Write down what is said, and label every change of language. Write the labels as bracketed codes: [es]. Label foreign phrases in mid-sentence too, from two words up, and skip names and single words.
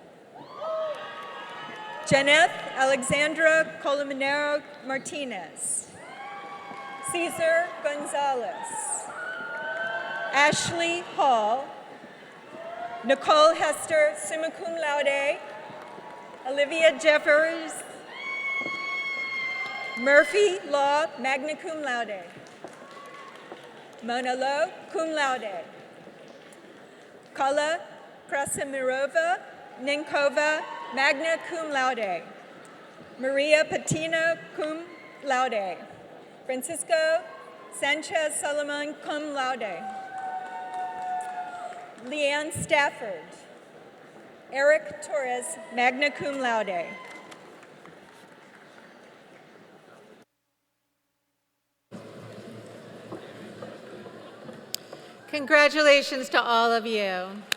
[en] Janeth Alexandra Colominero Martinez. Cesar Gonzalez. Ashley Hall. Nicole Hester, [la] summa cum laude. [en] Olivia Jeffers. Murphy Law, [la] magna cum laude. [en] Mona Lo, [la] cum laude. [en] Kala Krasimirova Ninkova, [la] magna cum laude. [en] Maria Patino, [la] cum laude. [en] Francisco Sanchez Solomon, [la] cum laude. [en] Leanne Stafford. Eric Torres, [la] magna cum laude. [en] Congratulations to all of you.